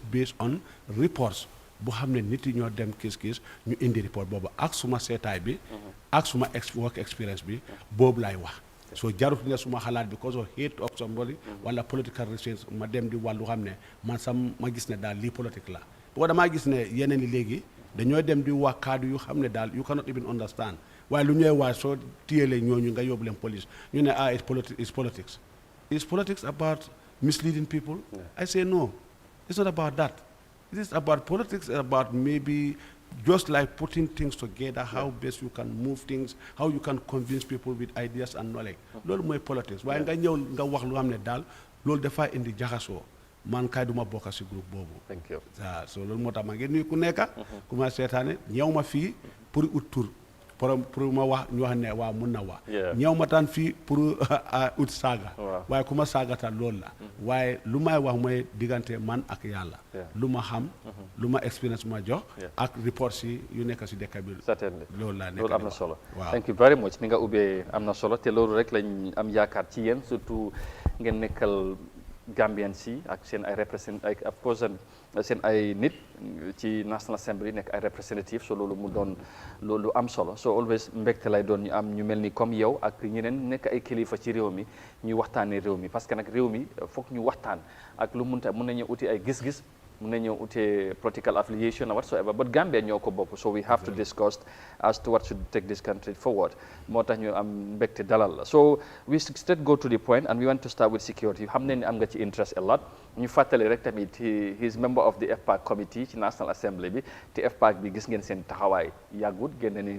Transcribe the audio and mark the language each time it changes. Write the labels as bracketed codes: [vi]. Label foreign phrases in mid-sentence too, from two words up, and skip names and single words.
[en] based on reports [wo] bu xam ne nit yi ñoo dem kiis ñu indi report boobu ak suma seetaay bi ak suma [en] work experience [wo] bi boobu lay wax so jarut ne suma xalaat [en] because of hate of somebody [wo] wala [en] political reasons [wo] ma dem di wàllu xam ne man sam ma gis ne daal lii politique la boo damaa gis ne yeneen i léegi dañoo dem di wax kaddu yu xam ne daal [en] you cannot even understand [wo] waaye lu ñuy wax soo téyelee ñooñu nga yóbbu leen police ñu ne [en] it's politics about misleading people I say no it's not about that It is about politics, about maybe just like putting things together, how best you can move things, how you can convince people with ideas and knowledge. [wo] Loolu mooy politics. Waaye nga ñëw nga wax lu xam ne daal loolu dafa indi jaxasoo. Man kay duma bokk ci groupe boobu. [en] Thank you. [wo] So loolu moo tax ma ngeen nuyu ku nekk. ku ma seetaane ñëw ma fii pour ut tur. pour ma wax ñu wax ne waaw mun na wax. ñëw ma taan fii pour ut saaga. waaye ku ma saagata loolu la. waaye lu may wax mooy diggante man ak yàlla. lu ma xam. lu ma expérience ma jox. ak report si yu nekk si dëkk bi. [en] certainly [wo] loolu laa nekk loolu am na solo. waaw [en] thank you very much [wo] ni nga ubbee am na solo te loolu rek lañ am yaakaar ci yéen surtout ngeen nekkal Gambian si ak seen ay seen ay nit ci National Assembly nekk ay representative so loolu mu doon loolu am solo so always mbégte lay doon ñu am ñu mel ni comme yow ak ñeneen nekk ay kilifa ci réew mi ñuy waxtaanee réew mi parce que nag réew mi foog ñu waxtaan ak lu mun nañu uti ay gis-gis mun nañu uti [en] political affiliation or whatsoever but [wo] Gambia ñoo ko bokk [en] so we have to discuss as to what should take this country forward [wo] moo tax ñu am mbégte dalal la [en] so we straight go to the point and we want to start with security [wo] xam ne ni am nga ci [en] interest a lot [wo] ñu fàttali rek tamit [en] he is member of the FPAC committee [wo] ci National Assembly bi te FPAC bi gis ngeen seen taxawaay yàggut génne ni